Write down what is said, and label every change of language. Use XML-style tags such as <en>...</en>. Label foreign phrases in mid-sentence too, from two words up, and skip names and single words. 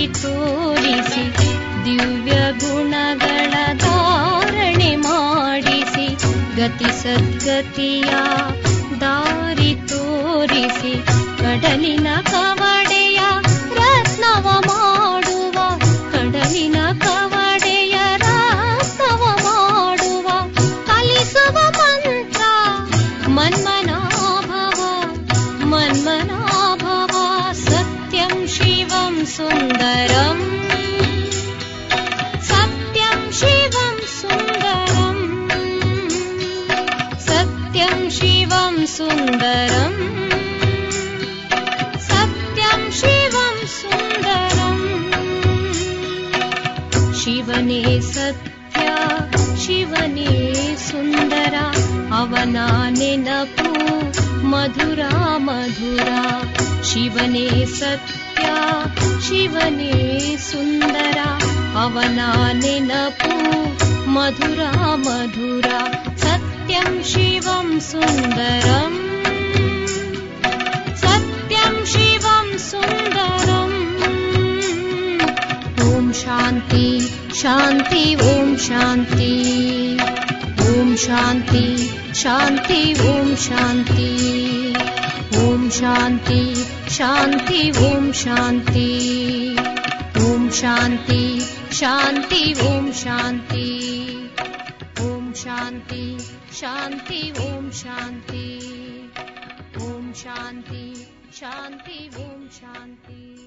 <kn>ತೋರಿಸಿ ದಿವ್ಯ ಗುಣಗಳ ಧಾರಣೆ ಮಾಡಿಸಿ ಗತಿ ಸದ್ಗತಿಯ ದಾರಿ ತೋರಿಸಿ ಕಡಲಿನ ಕವಡೆಯ ರತ್ನವ ಮಾಡುವ ಕಡಲಿನ ಕವಡೆಯ ರತ್ನವ ಮಾಡುವ ಕಲಿಸುವ</kn> <sa>मन्मनाभव सत्यं शिवं सुन्दरम् सत्यं शिवं सुन्दरम् सत्यं शिवं सुन्दरम् सत्यं शिवं सुन्दरम्</sa> <kn>ಶಿವನೇ ಸತ್ಯ ಶಿವನೇ ಸುಂದರ ಅವನ ನೆನಪು ಮಧುರ ಮಧುರ ಶಿವನೇ ಸತ್ಯ ಶಿವನೇ ಸುಂದರ ಅವನ ನೆನಪು ಮಧುರ ಮಧುರ</kn> <sa>ಸತ್ಯಂ ಶಿವಂ ಸುಂದರಂ ಸತ್ಯಂ ಶಿವಂ ಸುಂದರಂ ಓಂ ಶಾಂತಿ ಶಾಂತಿ ಓಂ ಶಾಂತಿ ಓಂ ಶಾಂತಿ ಶಾಂತಿ ಓಂ ಶಾಂತಿ ಓಂ ಶಾಂತಿ ಶಾಂತಿ ಓಂ ಶಾಂತಿ ಓಂ ಶಾಂತಿ ಶಾಂತಿ ಓಂ ಶಾಂತಿ ಓಂ ಶಾಂತಿ ಶಾಂತಿ ಓಂ ಶಾಂತಿ ಓಂ ಶಾಂತಿ ಶಾಂತಿ ಓಂ ಶಾಂತಿ.</sa>